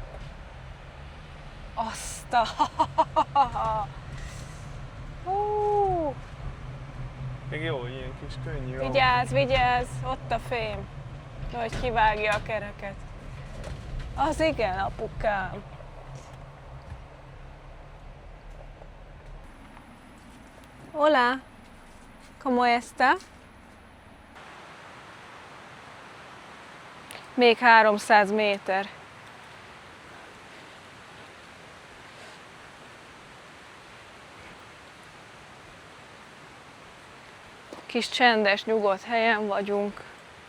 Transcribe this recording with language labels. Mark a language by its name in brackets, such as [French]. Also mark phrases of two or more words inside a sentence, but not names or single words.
[Hungarian] Azt a... Hú, Még jó, ilyen kis könnyű. vigyázz, vigyázz, ott a fém. Hogy kivágja a kereket. Az igen, apukám. [Spanish] Hola, ¿cómo está? [Hungarian] Még 300 méter. Kis csendes, nyugodt helyen vagyunk.